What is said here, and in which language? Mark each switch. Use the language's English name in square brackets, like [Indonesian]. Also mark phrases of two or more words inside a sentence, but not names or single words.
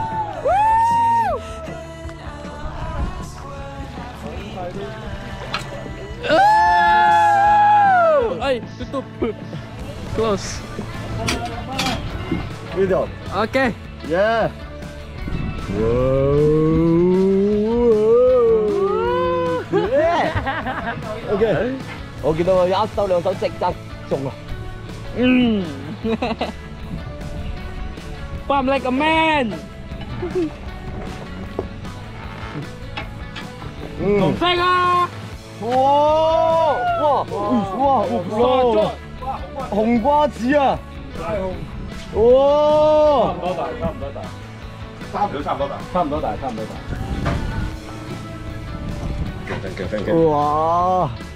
[English] Woo. Oh. Ay, tutup. Close. Video. Okay. Yeah! Yeah! [Cantonese] OK， 我見到佢一手兩手即刻中啊！ [English] Pump like a man. [Cantonese] Tung Teng 啊！哇哇哇哇！紅瓜子啊！哇！差唔多大，差唔多大，差唔多大，差唔多大，差唔多大。哇！